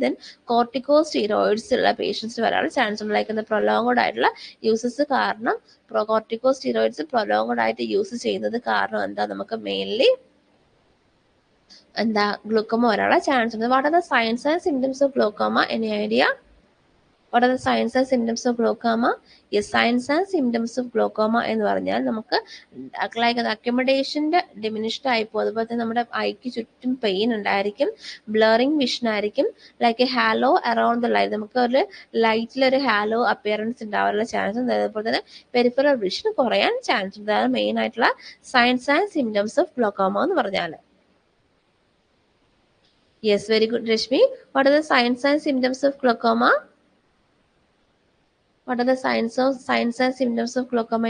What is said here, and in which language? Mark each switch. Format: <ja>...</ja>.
<ml>Then cortico steroids ഉള്ള പേഷ്യൻസിന് വരാനുള്ള ചാൻസ് ഉണ്ട്. ലൈക്ക് പ്രൊലോങ്ഡ് ആയിട്ടുള്ള യൂസസ് കാരണം കോർട്ടിക്കോ സ്റ്റീറോയിഡ്സ് പ്രൊലോങ്ഡ് ആയിട്ട് യൂസ് ചെയ്യുന്നത് കാരണം എന്താ നമുക്ക് മെയിൻലി ഗ്ലൂക്കോമ വരാനുള്ള ചാൻസ് ഉണ്ട്.</ml> <en>What are the signs and symptoms of glaucoma? Any idea? What are the signs and symptoms of glaucoma? Yes, signs and symptoms of glaucoma</en> <ml>എന്ന് പറഞ്ഞാൽ നമുക്ക് അക്കോമഡേഷൻ്റെ ഡിമിനിഷ്ഡ് ആയി പോകും. അതുപോലെ തന്നെ നമ്മുടെ ഐക്ക് ചുറ്റും പെയിൻ ഉണ്ടായിരിക്കും, ബ്ലറിങ് വിഷൻ ആയിരിക്കും, like</ml> <en>halo around the light,</en> <ml>നമുക്ക് ഒരു ലൈറ്റിലൊരു ഹാലോ അപ്പിയറൻസ് ഉണ്ടാവാനുള്ള ചാൻസ് ഉണ്ട്. അതുപോലെ തന്നെ പെരിഫറൽ വിഷൻ കുറയാൻ ചാൻസ് ഉണ്ട്. അതാണ് മെയിൻ ആയിട്ടുള്ള signs and symptoms of glaucoma എന്ന് പറഞ്ഞാൽ.</ml> <en>Yes, very good Rashmi. What are the signs and symptoms of glaucoma? What are the signs and symptoms of glaucoma?</en>